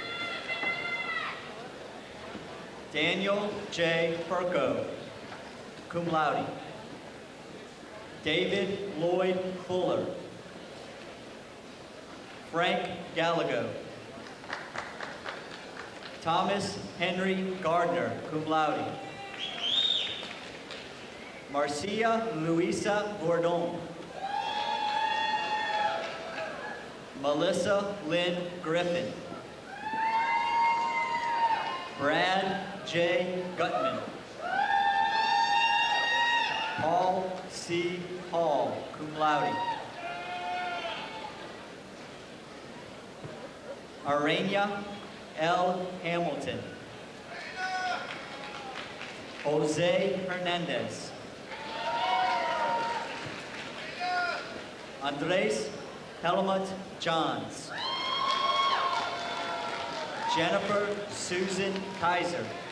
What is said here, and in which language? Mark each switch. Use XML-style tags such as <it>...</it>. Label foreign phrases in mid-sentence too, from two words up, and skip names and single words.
<en>Daniel J. Furco,</en> <la>cum laude.</la> <en>David Lloyd Fuller. Frank Gallego. Thomas Henry Gardner,</en> <la>cum laude.</la> <en>Marcia Luisa Gordon. Melissa Lynn Griffin. Brad J. Gutman. Paul C. Hall,</en> <la>cum laude.</la> <en>Arania L. Hamilton. Jose Hernandez. Andres Helmut Johns. Jennifer Susan Kaiser.</en>